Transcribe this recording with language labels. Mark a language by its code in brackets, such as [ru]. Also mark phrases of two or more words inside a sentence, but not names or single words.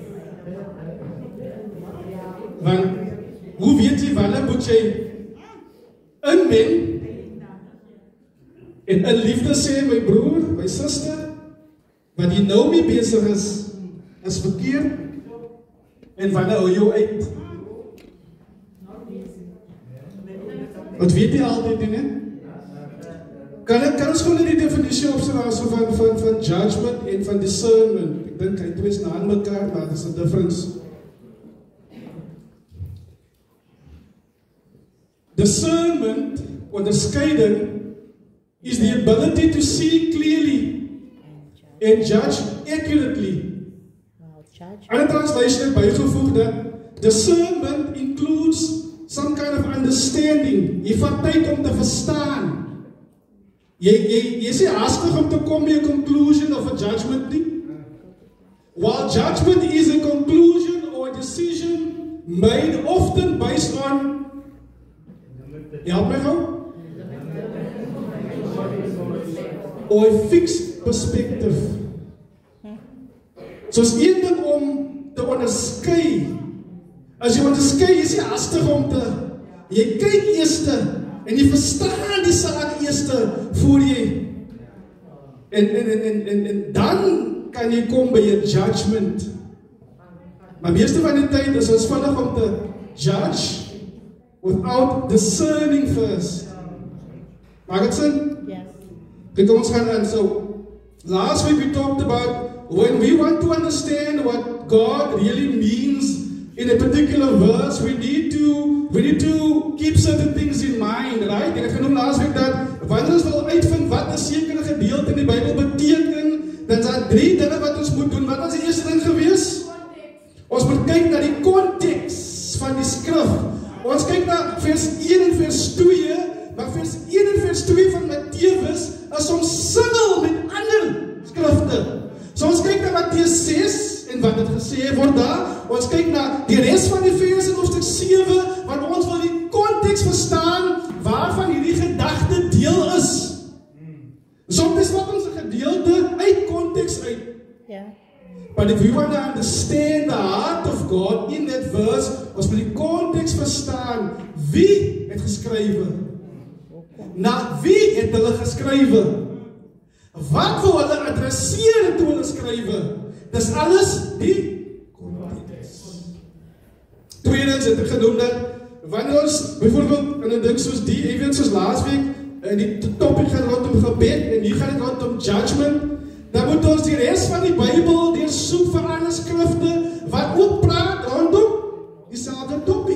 [af] Want hoe weet jy wanneer moet jy inmeng en in liefde sê, my broer, my suster, wat jy nou mee besig is verkeerd, en wanneer hou jou uit? Wat weet jy altyd nie? Kan ons gewoon die definitie opstel van judgment en van discernment? Ek dink hy twee is na aan mekaar, maar dit is 'n difference. [en] Discernment, onderscheiding, is the ability to see clearly and judge accurately. [af] Ander translation het bygevoeg dat [en] discernment includes some kind of understanding. [af] Jy vat tyd om te verstaan. Jy sê haastig om te kom by 'n [en] conclusion of a judgment [af] nie. [en] While judgment is a conclusion or a decision made often based on, [af] help my gou, [en] or a fixed perspective. [af] So is een ding om te onderskei. As jy onderskei, is jy hastig om te, jy kyk eerste, en jy verstaan die saak eerste, voor jy, en dan kan jy kom by 'n judgment. Maar meeste van die tyd is ons vinnig om te judge, [en] without discerning first. [af] Maak het sin? Yes. Okay, kom ons gaan aan. [en] So, last week we talked about when we want to understand what God really means in a particular verse, we need to keep certain things in mind, right? [af] Ek het genoem [en] last week [af] dat wanneer ons wil uitvind wat 'n sekere gedeelte in die Bybel beteken, dan is daar 3 dinge wat ons moet doen. Wat was die eerste ding gewees? Ons moet kyk na die konteks van die skrif. Ons kyk na vers 1 en vers 2, maar vers 1 en vers 2 van Matteus is omsingel met ander skrifte. So ons kyk na Matteus 6 en wat het gesê word daar. Ons kyk na die res van die vers in hoofstuk 7, want ons wil die konteks verstaan waarvan hierdie gedagte deel is. Soms vat ons 'n gedeelte uit konteks uit. Yeah. [en] But if we want to understand the heart of God in that verse, [af] ons moet die konteks verstaan. Wie het geskrywe? Na wie het hulle geskrywe? Wat wil hulle adresseer toe hulle skrywe? Dis alles die konteks. Tweedens het ek genoem dat wanneer ons byvoorbeeld in 'n ding soos die, ewen soos laas week, die topic gaan rondom gebed en hier gaan dit rondom judgment, dan moet ons die res van die Bybel deursoek vir ander skrifte wat ook praat rondom dieselfde topic.